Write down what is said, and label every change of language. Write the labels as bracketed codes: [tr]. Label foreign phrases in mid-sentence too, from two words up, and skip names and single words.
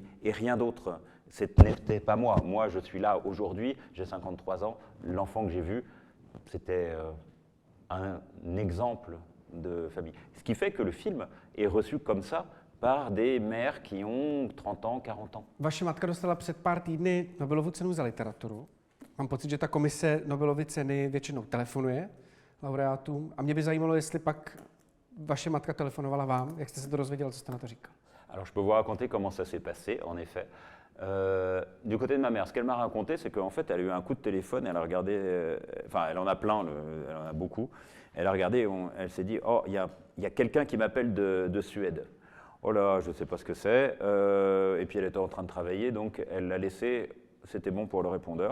[fr] Et rien d'autre. Ce n'était pas moi. Moi, je suis là aujourd'hui, j'ai 53 ans. L'enfant que j'ai vu, c'était un exemple de famille. Ce qui fait que le film est reçu comme ça par des mères qui ont 30 ans, 40 ans. [cs] Vaše matka dostala před pár týdny Nobelovu cenu za literaturu. Mám pocit, že ta komise Nobelovy ceny většinou telefonuje laureátům. A mě by zajímalo, jestli pak vaše matka telefonovala vám. Jak jste se to dozvěděl, co jste na to říkal? [fr] Alors, je peux vous raconter comment ça s'est passé, en effet. Du côté de ma mère, ce qu'elle m'a raconté, c'est qu'en fait, elle a eu un coup de téléphone, elle a regardé, elle en a plein, elle en a beaucoup. Elle a regardé, elle s'est dit, oh, il y a quelqu'un qui m'appelle de Suède. Oh là, je ne sais pas ce que c'est. Et puis elle était en train de travailler, donc elle l'a laissé, c'était bon pour le répondeur.